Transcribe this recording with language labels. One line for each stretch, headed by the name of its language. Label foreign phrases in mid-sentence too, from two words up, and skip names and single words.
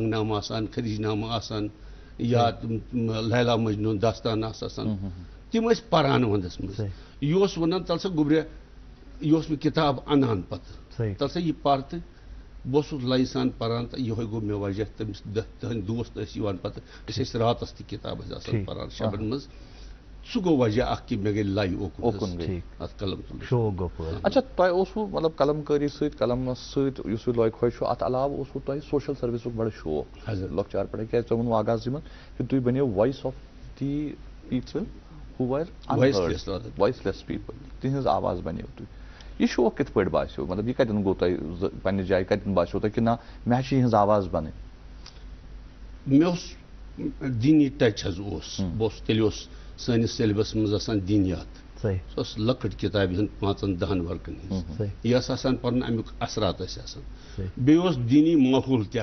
Kashmiri: جنٛگ نامہٕ آسان خدیٖج نامہٕ آسان یا لیلا مجنوٗن داستان آسہٕ آسان تِم ٲسۍ پران ونٛدس منٛز یہِ اوس ونان تل سا گوٚبریا یہِ اوس مےٚ کِتاب انان پتہٕ تل سا یہِ پر تہٕ بہٕ اوسُس لَیہِ سان پران تہٕ یِہوے گوٚو مےٚ وجہ تٔمِس تٕہٕنٛدۍ دوست ٲسۍ یِوان پتہٕ أسۍ ٲسۍ راتس تہِ کِتاب ٲسۍ آسان پران شبن منٛز سُہ گوٚو وجہ اکھ کہِ مےٚ گٔے لَیہِ اوکُن اتھ قلم تُلنس. اچھا تۄہہِ اوسوٕ مطلب قلم کٲری سۭتۍ قلمس سۭتۍ یُس یہِ لۄکہِ خۄش چھُ اتھ علاوٕ اوسوٕ تۄہہِ سوشل سٔروِسُک بڑٕ شوق لۄکچار پٮ۪ٹھے کیازِ تۄہہِ ووٚنوٕ آغازٕے منٛز کہِ تُہۍ بنیو
English: voice of the people who were unheard, voiceless people
Kashmiri: تِہنٛز آواز بنیو تُہۍ یہِ شوق کِتھ پٲٹھۍ باسیو مطلب یہِ کتٮ۪ن گوٚو تۄہہِ پننہِ جایہِ کتٮ۪ن باسیو تۄہہِ کہِ نہ مےٚ چھِ یِہنٛز آواز بنٕنۍ مےٚ اوس دیٖنی ٹچ حظ اوس بہٕ اوسُس تیٚلہِ اوس سٲنِس سیلبس منٛز آسان دیٖنیات سۄ ٲس لۄکٕٹ کِتابہِ ہٕنٛز 5-10 ورقن ہٕنٛز یہِ ٲس آسان پرُن امیُک اثرات ٲسۍ آسان بیٚیہِ اوس دیٖنی ماحول تہِ